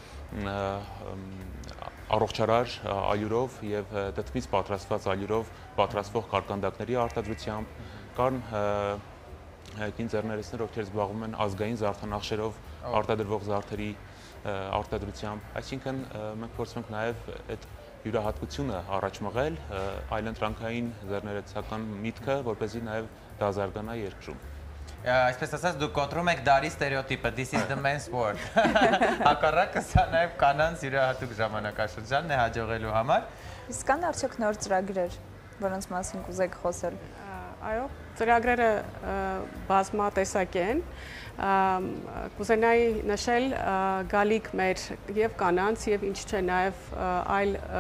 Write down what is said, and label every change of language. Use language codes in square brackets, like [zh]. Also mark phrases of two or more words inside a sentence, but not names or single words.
[hy] առողջարար ալյուրով եւ դդմից պատրաստված ալյուրով պատրաստվող կարկանդակների արտադրությամբ, կան կին ձեռներեցներ, ովքեր զբաղվում են ազգային զարդանախշերով արտադրվող զարդերի արտադրությամբ, այսինքն մենք փորձում ենք նաև այդ յուրահատկությունը առաջ մղել այլընտրանքային ձեռներեցական միտքը, որպեսզի նաև դա զարգանա երկրում։ Այսպես ասած, դուք կոտրում եք դարի ստերեոտիպը, [en] this is the men's sport։ [hy] Հակառակը սա նաև կանանց յուրահատուկ ժամանակաշրջանն է հաջողելու համար։ Իսկ կան արդյոք նոր ծրագրեր, որոնց մասին կուզեք խոսել։ Այո, ծրագրերը բազմատեսակ են։ Կուզենայի նշել գալիք մեր եւ կանանց եւ ինչ չէ նաեւ այլ